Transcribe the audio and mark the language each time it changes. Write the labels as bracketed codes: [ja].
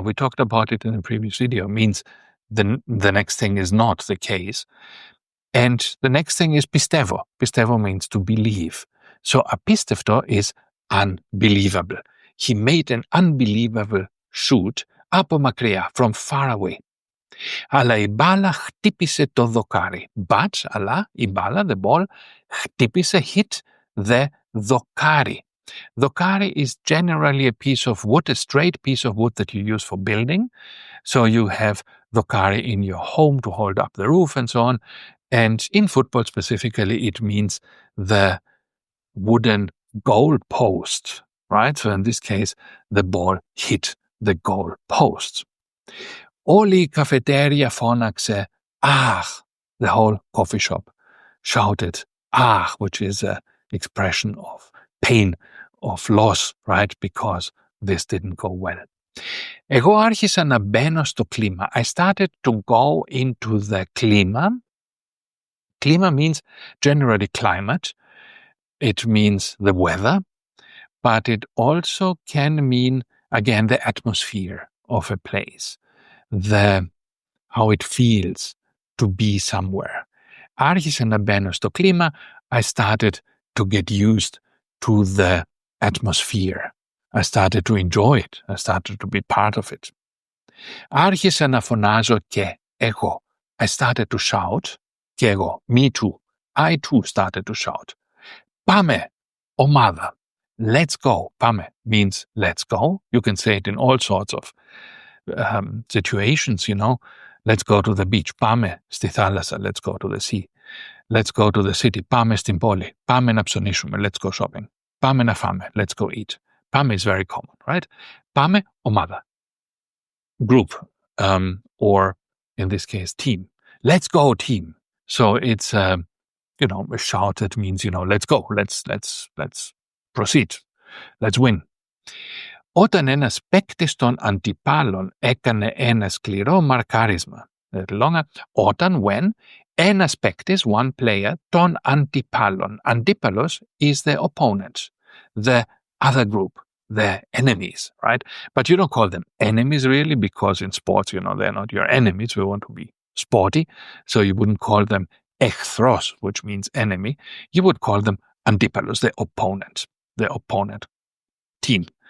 [en] We talked about it in the previous video. Means the next thing is not the case. And the next thing is pistevo. Pistevo means to believe. So apistifto is unbelievable. He made an unbelievable shoot apomakria, from far away. [el] Αλλά η μπάλα χτύπησε το δοκάρι. [en] But, [el] αλλά η μπάλα, [en] the ball, χτύπησε, hit the δοκάρι. Δοκάρι is generally a piece of wood, a straight piece of wood that you use for building. So you have δοκάρι in your home to hold up the roof and so on. And in football specifically, it means the wooden goal post, right? So in this case, the ball hit the goal post. [el] Όλη η cafeteria φώναξε, [en] ach, the whole coffee shop shouted, ach, which is an expression of pain, of loss, right? Because this didn't go well. [el] Εγώ άρχισα να μπαίνω στο κλίμα. [en] I started to go into the κλίμα. Klima means generally climate. It means the weather, but it also can mean, again, the atmosphere of a place, how it feels to be somewhere. [el] Άρχισα να μπαίνω στο κλίμα. [en] I started to get used to the atmosphere. I started to enjoy it. I started to be part of it. [el] Άρχισα να φωνάζω και εγώ. [en] I started to shout. [el] Και εγώ. [en] Me too. I too started to shout. [el] Πάμε, ομάδα. [en] Let's go. Πάμε means let's go. You can say it in all sorts of situations, you know. Let's go to the beach. [el] Πάμε στη θάλασσα. [en] Let's go to the sea. Let's go to the city. [el] Πάμε στην πόλη. Πάμε να ψωνίσουμε. [en] Let's go shopping. [el] Πάμε να φάμε. [en] Let's go eat. Πάμε is very common, right? [el] Πάμε, ομάδα. [en] Group, or in this case, team. Let's go, team. So it's, a shout that means, let's go. Let's proceed. Let's win. [el] Όταν ένας παίκτης των αντιπάλων έκανε ένα σκληρό μαρκάρισμα. Όταν, when, ένας παίκτης, [en] one player, [el] των αντιπάλων. [en] Αντίπαλος is the opponent, the other group, the enemies, right? But you don't call them enemies really, because in sports, they're not your enemies. We want to be sporty. So you wouldn't call them εχθρός, which means enemy. You would call them antipalos, the opponent team.